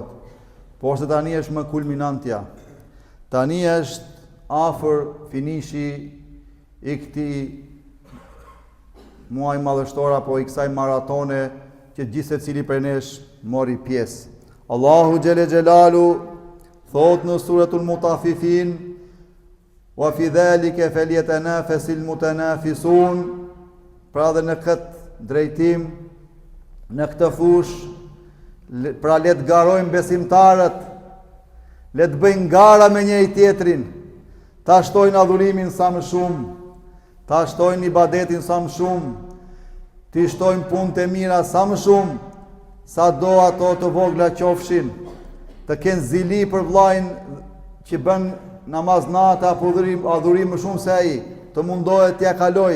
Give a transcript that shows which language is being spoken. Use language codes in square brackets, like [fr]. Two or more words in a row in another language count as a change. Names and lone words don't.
[sq] Por se tani është më kulminantja. Tani është afër finishi i këtij muaj madhështor apo i kësaj maratone që gjithë secili prej nesh mori pjesë. [ar] Allahu جل جلاله [sq] thot në [ar] سورة المطففين وفي ذلك فليتنافس المتنافسون. [sq] Pra dhe në këtë drejtim, në këtë fush, pra le të garojmë besimtarët, le të bëjnë gara me njëri tjetrin, ta shtojnë adhurimin sa më shumë, ta shtojnë ibadetin sa më shumë, ti shtojnë punët e mira sa më shumë, sa do ato të vogla qofshin, të kenë zili për vllajin që bën namaz natë apo adhurim më shumë se ai, të mundohet t'ja kaloj.